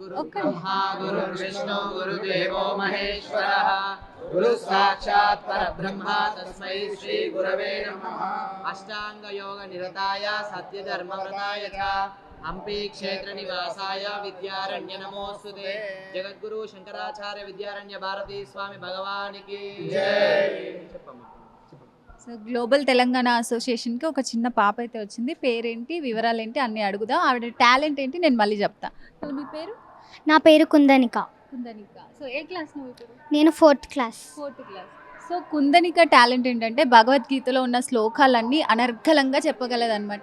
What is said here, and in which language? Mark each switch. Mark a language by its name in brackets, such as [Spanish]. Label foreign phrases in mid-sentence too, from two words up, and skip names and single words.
[Sanskrit] ब्रह्मा गुरुर्विष्णु गुरुदेवो महेश्वरः गुरु साक्षात् परब्रह्म तस्मै श्री गुरवे नमः। अष्टांग योग निरताय सत्य धर्म व्रताय च हंपी क्षेत्र निवासाय विद्यारण्य नमोस्तुते। [Hindi] जगद्गुरु शंकराचार्य विद्यारण्य भारती स्वामी भगवान की जय। [Telugu] సో గ్లోబల్ తెలంగాణ అసోసియేషన్కి ఒక చిన్న పాప అయితే వచ్చింది. పేరేంటి, వివరాలు ఏంటి అన్నీ అడుగుదాం. ఆవిడ టాలెంట్ ఏంటి నేను మళ్ళీ చెప్తా. సో మీ పేరు? నా పేరు కుందనిక. కుందనిక. సో ఏ క్లాస్ నువ్వు ఇప్పుడు? నేను 4th క్లాస్. 4th క్లాస్. సో కుందనిక టాలెంట్ ఏంటంటే భగవద్గీతలో ఉన్న శ్లోకాలన్నీ అనర్గళంగా చెప్పగలదనమాట.